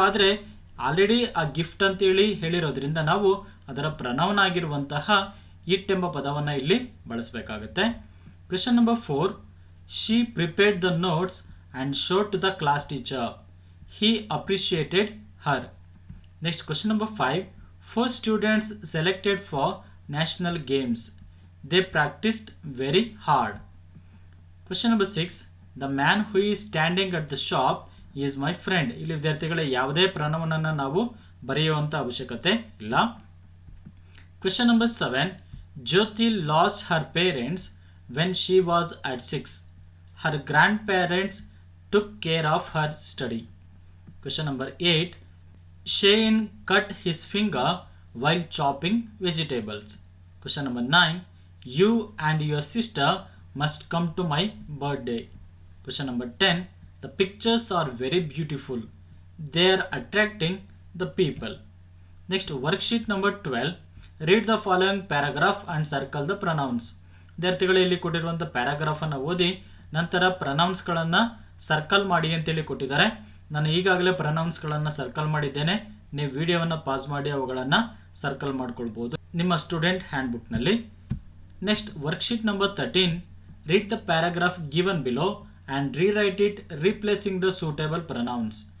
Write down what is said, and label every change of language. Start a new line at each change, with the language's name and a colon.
Kannada: ಆದರೆ ಆಲ್ರೆಡಿ ಆ ಗಿಫ್ಟ್ ಅಂತೇಳಿ ಹೇಳಿರೋದ್ರಿಂದ ನಾವು ಅದರ ಪ್ರನೌನ್ ಆಗಿರುವಂತಹ ಇಟ್ ಎಂಬ ಪದವನ್ನು ಇಲ್ಲಿ ಬಳಸಬೇಕಾಗುತ್ತೆ.
English: Question number 4, she prepared the notes and showed to the class teacher. He appreciated her. Next, question number 5. 4 students selected for national games. They practiced very hard. Question number 6. The man who is standing at the shop is my friend.
Kannada: ಇಲ್ಲಿ ವಿದ್ಯಾರ್ಥಿಗಳೇ, ಯಾವುದೇ ಪ್ರನೌನನ್ನು ನಾವು ಬರೆಯುವಂಥ ಅವಶ್ಯಕತೆ ಇಲ್ಲ.
English: Question number 7. Jyoti lost her parents when she was at 6. Her grandparents took care of her study. Question number 8. Shane cut his finger while chopping vegetables. Question number 9. You and your sister must come to my birthday. Question number 10. The pictures are very beautiful. They are attracting the people. Next, worksheet number 12. Read the following paragraph and circle the pronouns.
Kannada: ವಿದ್ಯಾರ್ಥಿಗಳು, ಇಲ್ಲಿ ಕೊಟ್ಟಿರುವಂಥ ಪ್ಯಾರಾಗ್ರಾಫನ್ನು ಓದಿ ನಂತರ ಪ್ರನೌನ್ಸ್ಗಳನ್ನು circle ಮಾಡಿ ಅಂತೇಳಿ ಕೊಟ್ಟಿದ್ದಾರೆ. ನಾನು ಈಗಾಗಲೇ ಪ್ರನೌನ್ಸ್ಗಳನ್ನು ಸರ್ಕಲ್ ಮಾಡಿದ್ದೇನೆ. ನೀವು ವಿಡಿಯೋವನ್ನು ಪಾಸ್ ಮಾಡಿ ಅವುಗಳನ್ನು ಸರ್ಕಲ್ ಮಾಡ್ಕೊಳ್ಬೋದು ನಿಮ್ಮ student ಹ್ಯಾಂಡ್ಬುಕ್ನಲ್ಲಿ.
English: Next, worksheet number 13. Read the paragraph given below and rewrite it replacing the suitable pronouns.